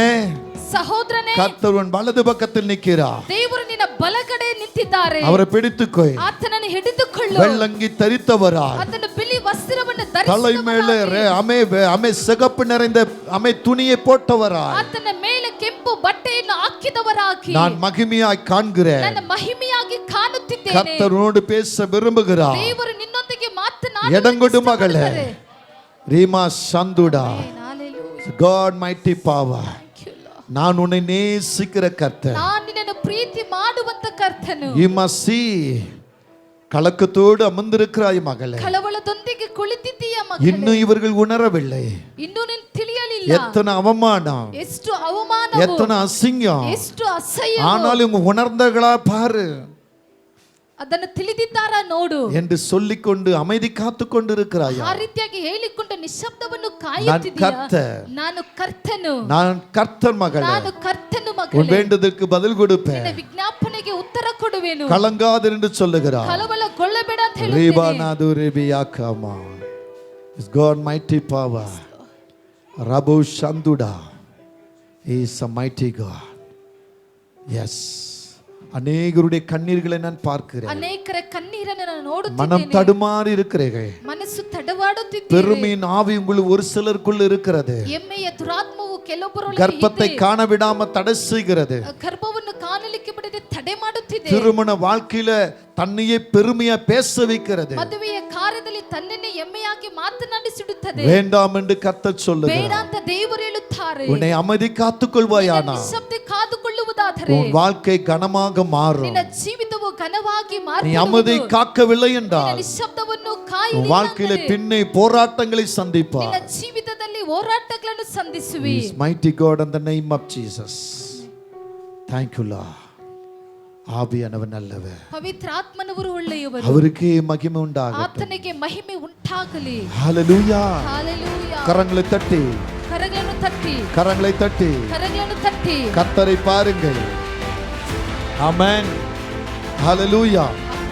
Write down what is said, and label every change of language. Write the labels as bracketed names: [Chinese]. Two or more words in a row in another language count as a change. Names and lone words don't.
[Kannada] ಸಹೋದರನೇ, [Tamil] கர்த்தர் உன் வலது பக்கத்தில் நிற்கிறார். [Kannada] ದೇವರು ನಿನ್ನ ಬಲಗಡೆ ನಿಂತಿದ್ದಾರೆ. [Tamil] அவரை பிடித்துக்கோ. [Kannada] ಆತನನ್ನು ಹಿಡಿದುಕೊಳ್ಳು. [Tamil] வெள்ளங்கி தரித்தவராய், [Kannada] ಆತನ ಬಿಳಿ ವಸ್ತ್ರವನ್ನು [Tamil] தலை மேலே அமே சிகப்பு நிறைந்த அமே துணியை போட்டவராய், [Kannada] ಆತನ ಮೇಲೆ ಕೆಂಪು ಬಟ್ಟೆಯನ್ನು ಹಾಕಿದವರಾಗಿ [Tamil] நான் மகிமையாய் காண்கிறேன். [Kannada] ನನ್ನ ಮಹಿಮೆಯಾಗಿ ಕಾಣುತ್ತಿದ್ದೇನೆ. [Tamil] கர்த்தரோடு பேச விரும்புகிறார். [Kannada] ದೇವರು ನಿನ್ನೊಂದಿಗೆ ಮಾತನಾಡಲು [Tamil] எடங்கொடு மகளே, [Kannada] ಇಷ್ಟಪಡುತ್ತಾರೆ. ரீமா சந்துடா, [English] Hallelujah. God mighty power. Thank you, Lord. [Tamil] நான் உன்னை நேசிக்கிற கர்த்தர். [Kannada] ನಾನು ನಿನ್ನನ್ನು ಪ್ರೀತಿ ಮಾಡುವಂತ ಕರ್ತನು. [English] You must see. [Tamil] கலக்கத்தோடு அமர்ந்திருக்கிறாய் மகளே. [Kannada] ಕಳವಳದೊಂದಿಗೆ ಕುಳಿತಿದ್ದೀಯ ಮಗನೇ. [Tamil] இன்னும் இவர்கள் உணரவில்லை. [Kannada] ಇನ್ನೂ ನೀನು ತಿಳಿಯಲಿಲ್ಲ. [Tamil] எத்தனை அவமானம், [Kannada] ಎಷ್ಟು ಅವಮಾನವು, [Tamil] எத்தனை அசிங்கம். [Kannada] ಎಷ್ಟು ಅಸಹ್ಯ. [Tamil] ஆனாலும் இவங்க உணர்ந்தகளா பாரு [Kannada] ಅದನ್ನು ತಿಳಿದಿದ್ದಾರ ನೋಡು [Tamil] என்று சொல்லிக்கொண்டு அமைதி காத்து கொண்டிருக்கிறாயா? [Kannada] ಆ ರೀತಿಯಾಗಿ ಹೇಳಿಕೊಂಡು ನಿಶಬ್ದವನ್ನು [Tamil] நான் [Kannada] ಕಾಯುತ್ತಿದ್ದೀಯ. [Tamil] கர்த்தர், [Kannada] ನಾನು ಕರ್ತನು. [Tamil] நான் கர்த்தர் மகளே. [Kannada] ನಾನು ಕರ್ತನು [Tamil] உன் [Kannada] ಮಗನೇ. [Tamil] வேண்டுதற்கு பதில் கொடுப்பேன். [Kannada] ನಿನ್ನ ವಿಜ್ಞಾಪನೆಗೆ ಉತ್ತರ ಕೊಡುವೆನು. [Tamil] கலங்காது என்று சொல்லுகிறார். [Kannada] ಕಳವಳಗೊಳ್ಳಬೇಡ ಅಂತ ಹೇಳುತ್ತೇನೆ. ரீபானாது ரிபியாக்காமா. [English] Is God mighty power. Rabu Shanduda. He is a mighty God. Yes. [Tamil] அநேகருடைய கண்ணீர்களை நான் பார்க்கிறேன். [Kannada] ಅನೇಕರ ಕಣ್ಣೀರನ್ನು ನಾನು ನೋಡುತ್ತಿದ್ದೇನೆ. [Tamil] மனம் தடுமாறி இருக்கிறீர்கள். [Kannada] ಮನಸ್ಸು ತಡವಾಡುತ್ತಿದೆ. [Tamil] பெருமையின் ஆவி உங்கள் ஒரு சிலருக்குள் இருக்கிறது. [Kannada] ಎಮ್ಮೆಯ ದುರಾತ್ಮವು ಕೆಲವೊಬ್ಬರೊಳಗೆ [Tamil] கர்ப்பத்தை [Kannada] ಇದೆ. [Tamil] காண விடாம தடை செய்கிறது. [Kannada] ಗರ್ಭವನ್ನು ಕಾಣಲಿಕ್ಕೆ ಬಿಡದೆ ತಡೆ ತಡೆ ಮಾಡುತ್ತಿದೆ. [Tamil] திருமண வாழ்க்கையில தன்னையே பெருமையா பேச வைக்கிறது. [Kannada] ಮದುವೆಯ ಕಾರ್ಯದಲ್ಲಿ ತನ್ನನ್ನೇ ಹೆಮ್ಮೆಯಾಗಿ ಮಾತನಾಡಿಸಿಡುತ್ತದೆ. [Tamil] வேண்டாம் என்று கர்த்தர் [Kannada] ಬೇಡ [Tamil] சொல்லுகிறார். [Kannada] ಅಂತ ದೇವರು ಹೇಳುತ್ತಾರೆ. [Tamil] உன்னை அமைதி காத்துக்கொள்வாயானா [Kannada] ನಿಶ್ಶಬ್ದ ಕಾದುಕೊಳ್ಳುವುದಾದರೆ [Tamil] உன் வாழ்க்கை கனமாக மாறும். [Kannada] ನಿನ್ನ ಜೀವಿತವು ಘನವಾಗಿ [Tamil] நீ [Kannada] ಮಾರ್ಪಡುವುದು. [Tamil] அமைதி காக்கவில்லை என்றால் [Kannada] ನಿಶ್ಶಬ್ದವನ್ನು [Tamil] உன் [Kannada] ಕಾಯಲಿಲ್ಲ [Tamil] வாழ்க்கையில [Kannada] ಅಂದರೆ [Tamil] பின்னே போராட்டங்களை சந்திப்பார். [Kannada] ನಿನ್ನ ಜೀವಿತದಲ್ಲಿ ಹೋರಾಟಗಳನ್ನು ಸಂಧಿಸುವಿ. [English] He is mighty God in the name of Jesus. Thank you Lord. [Tamil] ஆவியானவர் நல்லவர். [Kannada] ಪವಿತ್ರಾತ್ಮನವರು ಒಳ್ಳೆಯವರು. [Tamil] அவருக்கே மகிமை உண்டாகட்டும். [Kannada] ಆತನಿಗೆ ಮಹಿಮೆ ಉಂಟಾಗಲಿ. [Tamil] ஹalleluya. ஹalleluya. கரங்களை தட்டி [Kannada] ಕರಗಳನ್ನು ತಟ್ಟಿ [Tamil] கரங்களை தட்டி [Kannada] ಕರಗಳನ್ನು ತಟ್ಟಿ [Tamil] கர்த்தரை பாருங்கள். ஆமென். ஹalleluya.